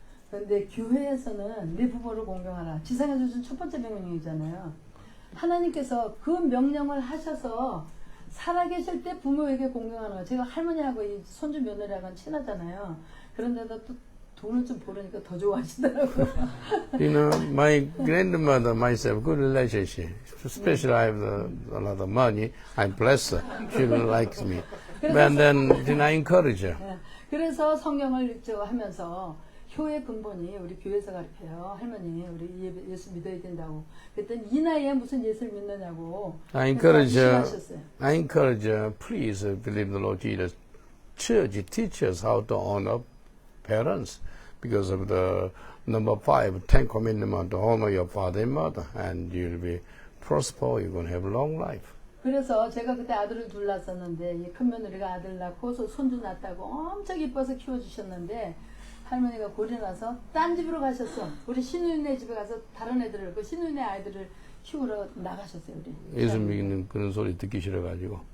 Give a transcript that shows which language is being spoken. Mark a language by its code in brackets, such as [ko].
[ko] 그런데 교회에서는 네 부모를 공경하라. 지상에 주신 첫 번째 명령이잖아요. 하나님께서 그 명령을 하셔서 살아계실 때 부모에게 공경하는 거예요. 제가 할머니하고 이 손주 며느리하고는 친하잖아요. 그런데도 또 돈을 좀 벌으니까 더 좋아하시더라고요. [en] You know, my grandmother, myself, good relationship. Especially I have a lot of money. I bless her. She likes me. But then I encourage her. [ko] 그래서 성경을 하면서 효의 근본이 우리 교회에서 가르쳐요. 할머니, 우리 예수 믿어야 된다고. 그랬더니 이 나이에 무슨 예수를 믿느냐고. [en] I encourage her, please believe the Lord Jesus. Church teaches how to honor parents because of the number 5, 10 commandment to honor your father and mother, and you'll be prosper. You're going to have a long life. [ko] 그래서 제가 그때 아들을 둘 낳았었는데 이 큰 며느리가 아들 낳고 손주 낳았다고 엄청 이뻐서 키워주셨는데 할머니가 골이 나서 딴 집으로 가셨어. 우리 신우이네 집에 가서 다른 애들을 그 신우이네 아이들을 키우러 나가셨어요. 우리. 예수 믿는 그런 소리 듣기 싫어가지고.